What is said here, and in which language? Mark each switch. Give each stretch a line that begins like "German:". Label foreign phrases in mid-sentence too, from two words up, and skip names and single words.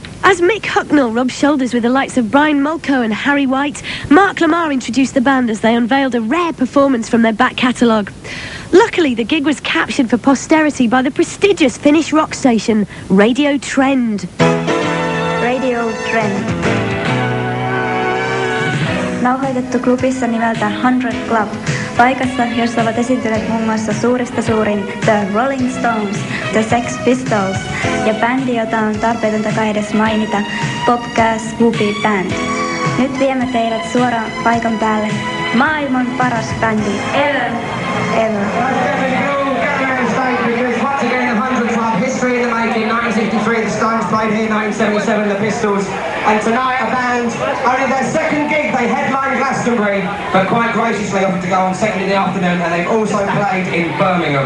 English: As Mick Hucknall rubbed shoulders with the likes of Brian Mulcahy and Harry White, Mark Lard introduced the band as they unveiled a rare performance from their back catalogue. Luckily, the gig was captured for posterity by the prestigious Finnish rock station Radio Trend. Radio Trend.
Finnish: Nauhoitettu klubissa nimeltä 100 Club paikassa, jossa ovat esiintyneet muun muassa suurista suurin The Rolling Stones, The Sex Pistols ja bändi, jota on tarpeetonta kai edes mainita, Popcast Whoopie Band. Nyt viemme teidät suoraan paikan päälle. Maailman paras bändi ever.
English: Once again, the 100 Club, history in the making, 1963, the Stones played here, 1977, the Pistols, and tonight a band, only their second gig, they headlined Glastonbury, but quite graciously offered to go on second in the afternoon, and they've also played in Birmingham.